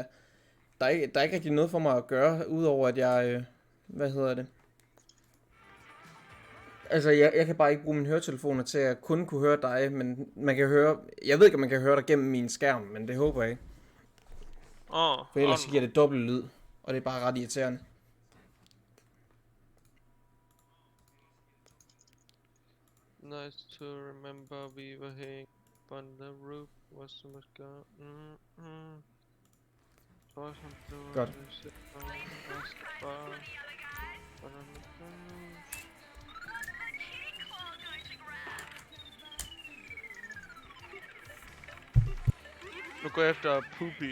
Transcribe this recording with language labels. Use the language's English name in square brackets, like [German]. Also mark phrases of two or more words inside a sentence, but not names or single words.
[Danish] Der er ikke rigtig noget for mig at gøre, udover at jeg... hvad hedder det? Altså, jeg kan bare ikke bruge mine høretelefoner til at kun kunne høre dig, men man kan høre... Jeg ved ikke, om man kan høre dig gennem min skærm, men det håber jeg ikke. For ellers giver det dobbelt lyd, og det er bare ret irriterende. [English] Nice to remember we were hanging on the roof. Was so much gone. [Danish] Godt. Nu går jeg efter Poopy.